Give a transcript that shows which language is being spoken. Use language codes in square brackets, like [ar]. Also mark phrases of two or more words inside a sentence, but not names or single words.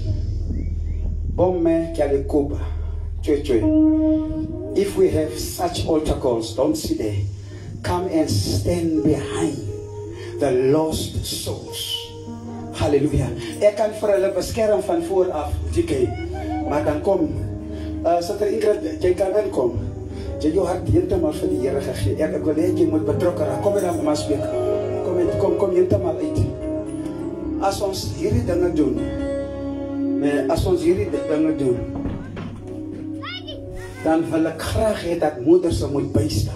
[st] Bomme ke a le kopa tswetswe. [en] If we have such altar calls, don't sit there. Come and stand behind the lost souls. Hallelujah. [af] Ek kan vir hulle beskerm van voor af, DK. Maar dan kom Sister Ingrid, jy kan welkom. jy jou hart heeltemal vir die Here gegee. Ek wil hê jy moet betrokke raak. Kom dan maar spreek. Kom heeltemal uit. As ons hierdie dinge doen, dan wil ek graag hê dat moeders moet bystaan.